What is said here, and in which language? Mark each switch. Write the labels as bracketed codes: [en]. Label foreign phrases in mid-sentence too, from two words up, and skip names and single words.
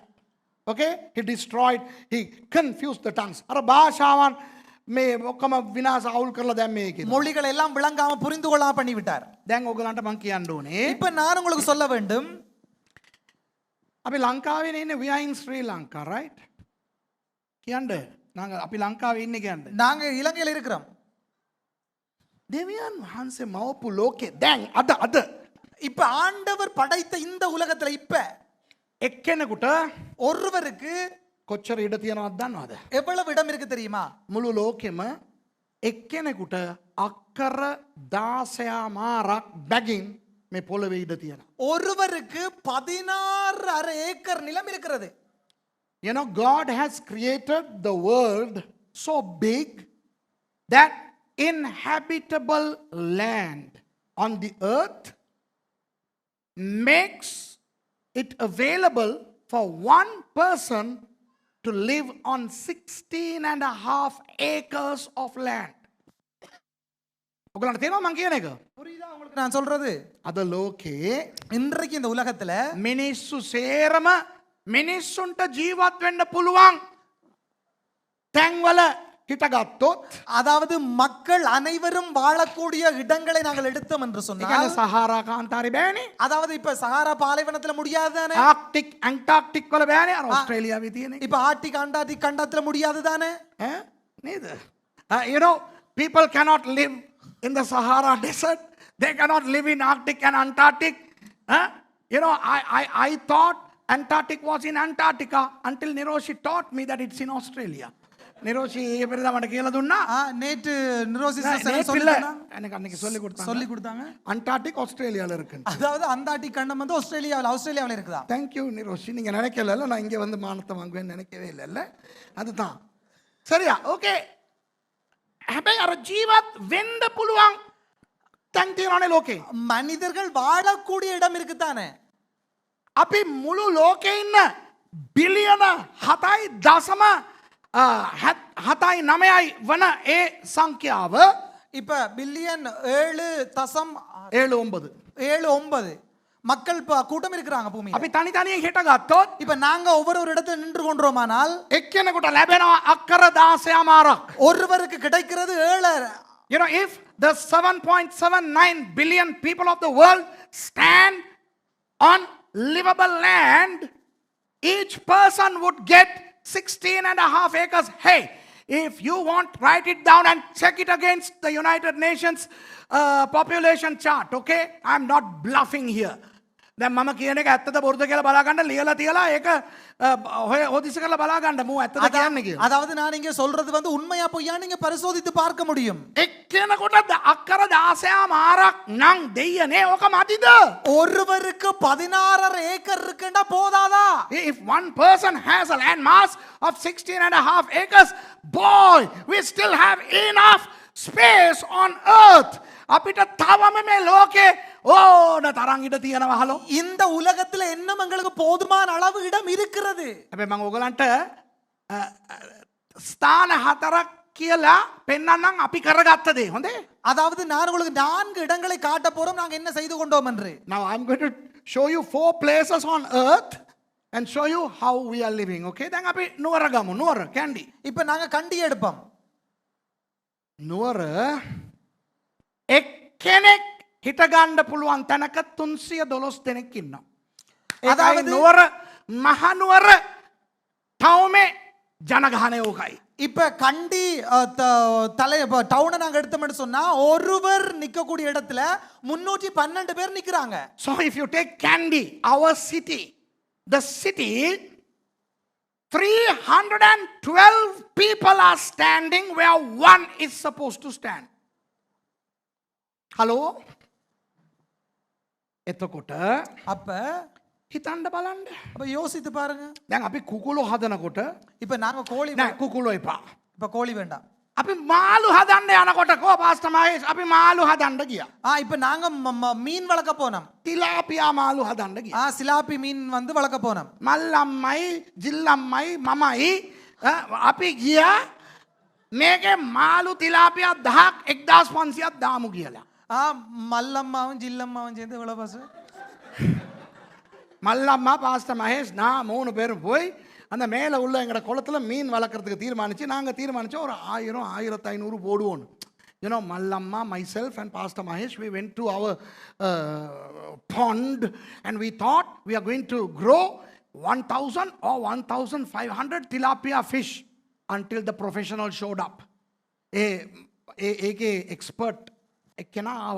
[en] Okay, he destroyed, he confused the tongues. [si] අර භාෂාවන් මේ ඔක්කොම විනාශ අවුල් කරලා දැන් මේකේ. [ta] மொழிகள் எல்லாம் விளங்காம புரிந்து கொள்ளாம பண்ணி விட்டார். [si] දැන් ඔයගලන්ට මම කියන්න ඕනේ. [ta] இப்ப நான் உங்களுக்கு சொல்ல வேண்டும், [si] අපි ලංකාවේ ඉන්නේ [en] we are in Sri Lanka, right? [si] කියන්න நாங்கள் අපි ලංකාවේ ඉන්නේ කියන්නේ. [ta] நாங்க இலங்கையில் இருக்கிறோம். [si] දෙවියන් වහන්සේ මවපු ලෝකේ දැන් අද [ta] இப்ப ஆண்டவர் படைத்த இந்த உலகத்துல இப்ப [si] එක්කෙනෙකුට [ta] ஒருவருக்கு [si] කොච්චර ඉඩ තියෙනවද දන්නවද? [ta] எவ்வளவு இடம் இருக்கு தெரியுமா? [si] මුළු ලෝකෙම එක්කෙනෙකුට අක්කර 16 බැගින් මේ පොළවේ ඉඩ තියෙනවා. [ta] ஒருவருக்கு 16.5 ஏக்கர் நிலம் இருக்கிறது. [en] You know, God has created the world so big that inhabitable land on the earth makes it available for one person to live on 16.5 acres of land. [si] ඔගලන්ට තේරෙනවද මං කියන එක? [ta] புரியுதா உங்களுக்கு நான் சொல்றது? [si] අද ලෝකේ [ta] இன்றைக்கு இந்த உலகத்துல [si] මිනිස්සු සේරම මිනිස්සුන්ට ජීවත් වෙන්න පුළුවන් තැන්වල හිටගත්තොත් [ta] அதாவது மக்கள் அனைவரும் வாழக்கூடிய இடங்களை நாங்கள் எடுத்தோம் என்று [si] ඒ [ta] சொன்னால் [si] කියන්නේ සහාරා කාන්තාරේ බෑනේ. [ta] அதாவது இப்ப சஹாரா பாலைவனத்துல முடியாது தானே? [si] ආක්ටික් ඇන්ටාර්ක්ටික් වල බෑනේ අර ඔස්ට්‍රේලියාවේ තියෙන එක. [ta] இப்ப ஆர்டிக் அண்டார்டிக் கண்டத்துல முடியாது தானே? [si] ඈ නේද? [en] You know, people cannot live in the Sahara desert. They cannot live in Arctic and Antarctic. You know, I thought Antarctic was in Antarctica until Niroshi taught me that it's in Australia. [si] Niroshi பெரிதா மට කියලා දුන්නා. [ta] நேற்று நிரோசி எனக்கு அன்னைக்கு சொல்லி கொடுத்தாங்க. சொல்லி கொடுத்தாங்க. அண்டார்டிக் ஆஸ்திரேலியால இருக்கு. அதாவது அண்டார்டிக் கண்டம் வந்து ஆஸ்திரேலியாவில் இருக்குதா? [en] Thank you நிரோஷி. [ta] நீங்க நினைக்கல நான் இங்க வந்து மானத்தை வாங்குவேன்னு நினைக்கவே இல்லைல்ல. அதுதான். சரியா? ஓகே. [si] හැබැයි අර ජීවත් වෙන්න පුළුවන් තැන් තියෙනවනේ ලෝකේ. [ta] மனிதர்கள் வாழக்கூடிய இடம் இருக்குதானே? [si] අපි මුළු ලෝකේ ඉන්න බිලියන 7.9 වන ඒ සංඛ්‍යාව [ta] இப்ப பில்லியன் 7.79 மக்கள் கூட்டம் இருக்கிறாங்க பூமியில. [si] අපි තනි තනියෙන් හිට ගත්තොත් [ta] இப்ப நாங்க ஒவ்வொரு இடத்துல நின்று கொண்டோமானால் [si] එක්කෙනෙකුට ලැබෙනවා අක්කර 16 [ta] ஒருவருக்கு கிடைக்கிறது 7. [en] You know, if the 7.79 billion people of the world stand on livable land, each person would get 16.5 acres. Hey, if you want, write it down and check it against the United Nations population chart, okay? I'm not bluffing here. [si] දැන් මම කියන එක ඇත්තද බොරුද කියලා බලා ගන්න ලියලා තියලා ඒක හොදිසි කරලා බලා ගන්න මම ඇත්තද කියන්නේ කියලා. [ta] அதாவது நான் இங்க சொல்றது வந்து உண்மையா பொய்யா நீங்க பரிசோதித்து பார்க்க முடியும். [si] එක්කෙනෙකුට අක්කර 16 නම් දෙයියනේ ඕක මදිද? [ta] ஒருவருக்கு 16.5 ஏக்கர் இருக்குன்னா போதாதா? [en] If one person has a land mass of 16.5 acres, boy, we still have enough space on earth. [si] අපිට තවම මේ ලෝකේ ඕන තරම් ඉඩ තියෙනවා හලෝ. [ta] இந்த உலகத்துல இன்னும் உங்களுக்கு போதுமான அளவு இடம் இருக்கிறது. [si] හැබැයි මම ඔයගලන්ට ස්ථාන 4ක් කියලා පෙන්නන්නම් අපි කරගත්ත දේ. හොඳේ? [ta] அதாவது நான் உங்களுக்கு 4 இடங்களை காட்ட போறோம் நாங்க என்ன செய்து கொண்டோம் என்று. [en] Now I'm going to show you 4 places on earth and show you how we are living. [si] Okay? දැන් අපි නුවර ගමු. නුවර කැන්ඩි. [ta] இப்ப நாங்க கண்டி எடுப்போம். [si] නුවර එක්කෙනෙක් හිට ගන්න පුළුවන් තැනක 312 දෙනෙක් ඉන්නවා. ඒකයි නුවර මහනුවර ටවුමේ ජනගහනය ඕකයි. [ta] இப்ப கண்டி டவுனை நாங்க எடுத்தோம்னு சொன்னா ஒருவர் நிக்கக்கூடிய இடத்துல 312 பேர் நிக்கிறாங்க. [en] So if you take Kandy, our city, the city, 312 people are standing where one is supposed to stand. Hello? [si] එතකොට [ta] அப்ப [si] හිතන්න බලන්න. [ta] அப்ப யோசித்து பாருங்க. [si] දැන් අපි කුකුළු හදනකොට [ta] இப்ப நாங்க கோழி [si] නෑ කුකුළු එපා. [ta] இப்ப கோழி வேண்டாம். [si] අපි මාළු හදන්න යනකොට කෝ පාස්ටර් මහේෂ් අපි මාළු හදන්න ගියා. [ta] இப்ப நாங்க மீன் வளர்க்க போனோம். [si] තිලාපියා මාළු හදන්න ගියා. [ta] சிலாப்பி மீன் வந்து வளர்க்க போனோம். [si] මල්ලම්මයි ජිල්ලම්මයි මමයි අපි ගියා මේකේ මාළු තිලාපියා 1000ක් 1500ක් දාමු කියලා. [ta] மல்லம்மாவும் ஜில்லம்மாவும் சேர்ந்து எவ்வளவு பாசு? மல்லம்மா பாஸ்டர் மகேஷ் நான் 3 பேரும் போய் அந்த மேலே உள்ள எங்களோட குளத்தில் மீன் வளர்க்குறதுக்கு தீர்மானிச்சு நாங்கள் தீர்மானித்தோம் ஒரு 1000 1500 போடுவோம். [en] You know, Mallamma, myself and Pastor Mahesh, we went to our pond and we thought we are going to grow 1000 or 1500 tilapia fish. until the professional showed up. [si] ඒකේ එක්ස්පර්ට් එක්කෙනා ආවා.